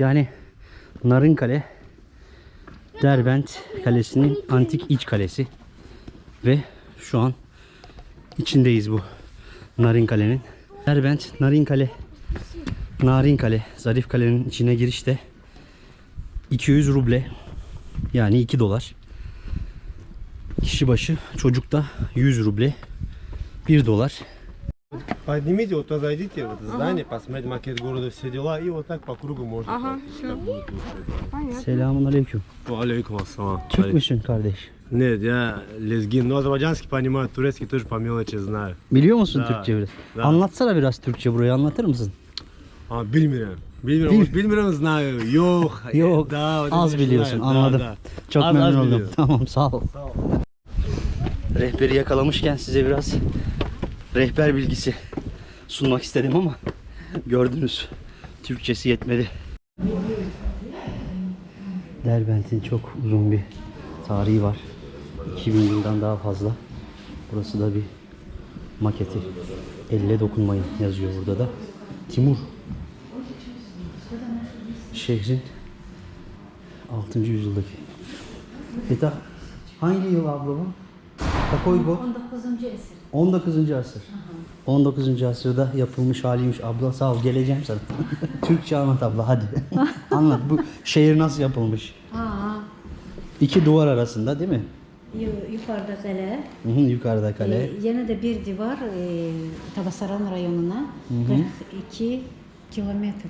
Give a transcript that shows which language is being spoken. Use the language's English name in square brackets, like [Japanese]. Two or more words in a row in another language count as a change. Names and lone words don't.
[Turkish] Yani Narınkale Derbent Kalesi'nin antik iç kalesi ve şu an içindeyiz bu Narinkale'nin. Derbent Narinkale Zarif Kale'nin içine girişte 200 ruble, yani 2 dolar. Kişi başı, çocukta 100 ruble, 1 dolar. [Russian] Поднимите, вот туда зайдите в это здание, посмотрите макет города, все дела, и вот так по кругу можно. Ага, все. [Arabic] سلام عليكم. عليكم السلام. [Turkish] Türk müsün kardeş? [Russian] Нет, я лезгин, но азербайджанский понимаю, турецкий тоже по мелочи знаю. [Turkish] Biliyor musun [Russian] Da, [Turkish] Türkçe biraz? [Russian] da. [Turkish] Anlatsana biraz Türkçe, burayı anlatır mısın? Bilmiyorum. Bilmiyorum знаю. Yok. Yok, [Russian] Da, вот [Turkish] az [Russian] это [Turkish] biliyorsun, [Russian] знаю. [Turkish] anladım. [Russian] Da, da. [Turkish] Çok Az memnun oldum. biliyorum. Tamam, sağ ol. Rehberi yakalamışken size biraz rehber bilgisi sunmak istedim ama gördünüz, Türkçesi yetmedi. Derbent'in çok uzun bir tarihi var. 2000 yıldan daha fazla. Burası da bir maketi. Elle dokunmayın yazıyor burada da. Timur. Şehrin 6. yüzyıldaki. Eta hangi yıl abla bu? [Russian] Какой год? 19. [Turkish] asır. 19. asırda yapılmış haliymiş abla. Sağ ol, geleceğim sana. Türkçe anlat abla, hadi. Anlat, bu şehir nasıl yapılmış? İki duvar arasında değil mi? Yukarıda kale. Hı hı, yukarıda kale. Yine de bir divar Tabasaran rayonuna 42 kilometre